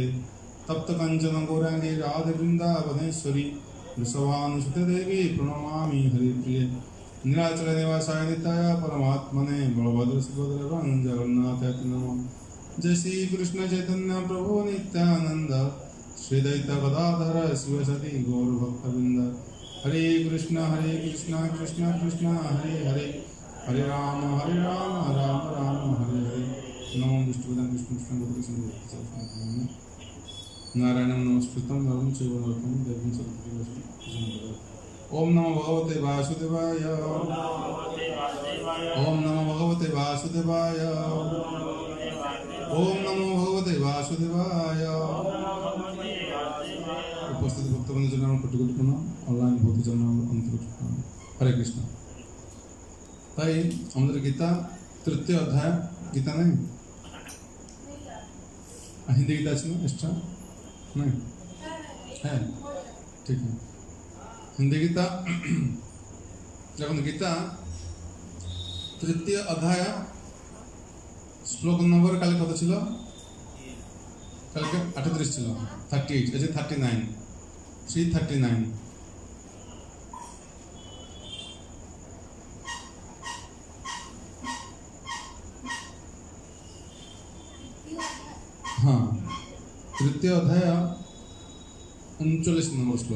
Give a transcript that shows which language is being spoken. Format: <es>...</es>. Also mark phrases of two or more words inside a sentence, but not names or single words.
<sa>तप्त कंचन गौरांगी राधे वृंदावनेश्वरी वृषभानुसुते देवी प्रणमामि हरिप्रिये। नीलाचल निवासाय नित्याय परमात्मने बलभद्र सुभद्र जगन्नाथाय नमः। जय श्री कृष्ण चैतन्य प्रभु नित्यानंद श्री द्वैत गदाधर शिवसति गौर भक्तवृंद। हरे कृष्ण कृष्ण कृष्ण हरे हरे हरे राम राम राम हरे हरे। नमो विष्णुपदाय कृष्ण कृष्ण गोपिकान्त नारायणं नमस्कृतं नरं चैव नरोत्तमं देवीं सरस्वतीं ओम नमो भगवते वासुदेवाय। ओम नमो भगवते वासुदेवाय। ओम नमो भगवते वासुदेवाय।</sa> <hi>उपस्थित भक्तवृंद जन कोटि कोटि प्रणाम, ऑनलाइन भक्ति जन अंतरिक्ष प्रणाम।</hi> <sa>हरे कृष्ण।</sa> <bn>তাই আমাদের গীতা তৃতীয় অধ্যায় গীতা নেই হিন্দি গীতা আছে না এক্সট্রা</bn> <hi>नहीं है ठीक है हिंदी गीता</hi> <bn>যখন গীতা তৃতীয় অধ্যায় শ্লোক নম্বর কাল কত ছিল কালকে 38 ছিল 38 এই যে 39 339 339 তৃতীয় অধ্যায় 39 নম্বর শ্লোক।</bn>